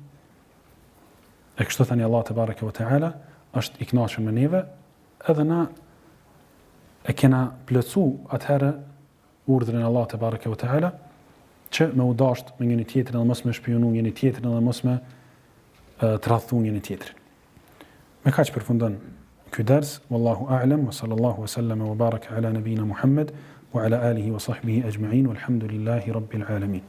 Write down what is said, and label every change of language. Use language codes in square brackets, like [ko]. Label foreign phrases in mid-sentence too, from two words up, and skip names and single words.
[sq] E kështu tani Allah [ar] تبارك وتعالى [sq] është i kënaqur me neve, edhe na e kena plotsu atëherë urdhrin Allah [ar] تبارك وتعالى [sq] që me u dasht me njëri tjetrin dhe mos me shpionu njëri tjetrin dhe mos me tradhtu njëri tjetrin. Me kaq përfundon ky ders, [ar] والله أعلم وصلى الله وسلم وبارك على نبينا محمد وعلى آله وصحبه أجمعين والحمد لله رب العالمين.